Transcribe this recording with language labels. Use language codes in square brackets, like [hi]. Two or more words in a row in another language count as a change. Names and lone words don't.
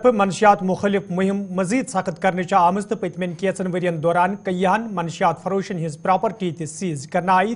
[ks] मनशियात मुखालिफ मुहिम मजीद सख्त करने आमज तो पतमें कैचन वरियन दौरान कईयान मनशियात फरोशन हिज प्रॉपर्टी त सीज करना आई।